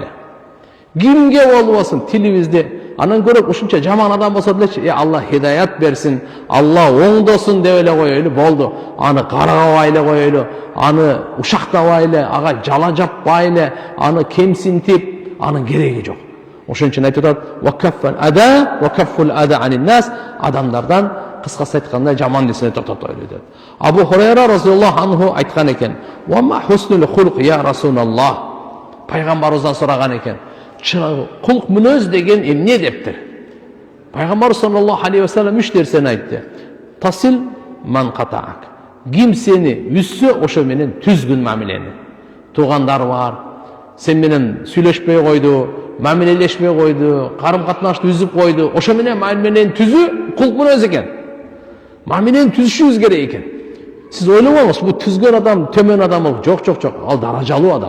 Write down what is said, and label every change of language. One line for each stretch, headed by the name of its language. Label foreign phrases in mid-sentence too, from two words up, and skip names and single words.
Kyrgyz: Кимге болбосун тилибизде анан көрөк ушунча жаман адам болсо делечи, Алла хидаят берсин, Алла оңдосун деп эле коелу, болду. Аны каргабайлы коелу, аны ушактабайлы, ага жала жаппайлы, аны кемсинтип, анын кереги жок. Ошон үчүн айтып атат:
Arabic: "وكف الأذى وكف الأذى عن الناس",
Kyrgyz: адамдардан кыскасы айтканда жаман нерсени токтоtoйлу деп. Абу Хурайра
Arabic: رضي الله عنه
Kyrgyz: айткан экен:
Arabic: "وما حسن الخلق يا رسول الله".
Kyrgyz: Пайгамбарыбыздан сураган экен: "Кулк мүнөз деген эмне?" дептир. Пайгамбар
Arabic: صلى الله عليه وسلم
Kyrgyz: үч нерсени айтты.
Arabic: تصل من قطعك.
Kyrgyz: Ким сени үзсө, ошо менен түзгүн мамилени. Туугандар бар, сен менен сүйлөшпөй койду, мамилелешпей койду, карым катнашты үзүп койду, ошо менен мамилени түзүү кулк мүнөз экен. Мамилени түзүшүңүз керек экен. Сиз ойлобоңуз, бул түзгөн адам төмөн адам болуп, жок, ал даражалуу адам.